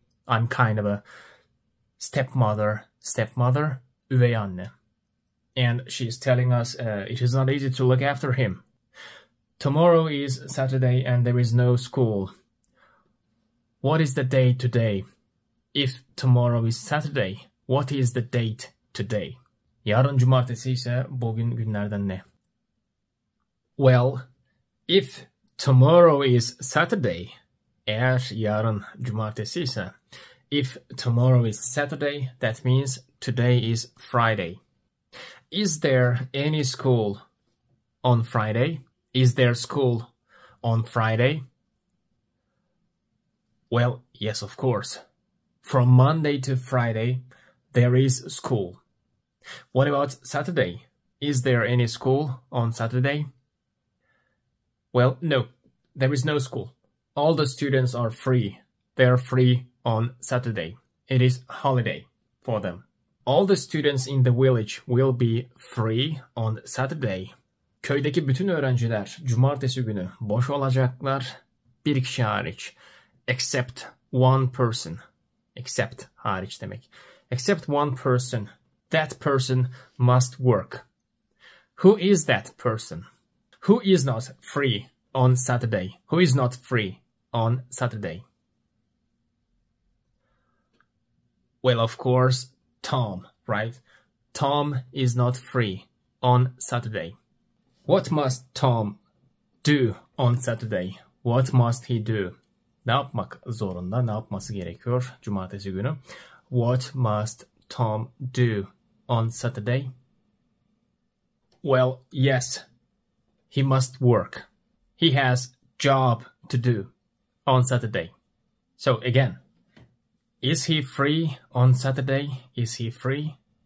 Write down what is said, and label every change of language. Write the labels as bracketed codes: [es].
[en] I'm kind of a stepmother, [tr] üvey anne. [en] And she's telling us it is not easy to look after him. Tomorrow is Saturday and there is no school. What is the day today? If tomorrow is Saturday, what is the date today? [tr] Yarın cumartesi ise bugün günlerden ne? [en] Well, if tomorrow is Saturday, [tr] eğer yarın cumartesi ise, [en] if tomorrow is Saturday, that means today is Friday. Is there any school on Friday? Is there school on Friday? Well, yes, of course. From Monday to Friday, there is school. What about Saturday? Is there any school on Saturday? Well, no, there is no school. All the students are free. They are free on Saturday. It is holiday for them. All the students in the village will be free on Saturday. [tr] Köydeki bütün öğrenciler cumartesi günü boş olacaklar. Bir kişi hariç. [en] Except one person. Except [tr] hariç demek. [en] Except one person. That person must work. Who is that person? Who is not free on Saturday? Who is not free on Saturday? Well, of course, Tom, right? Tom is not free on Saturday. What must Tom do on Saturday? What must he do? [tr] Ne yapmak zorunda? Ne yapması gerekiyor cumartesi günü? [en] What must Tom do on Saturday? Well, yes, he must work. He has job to do on Saturday. So again, is he free on Saturday? Is he free?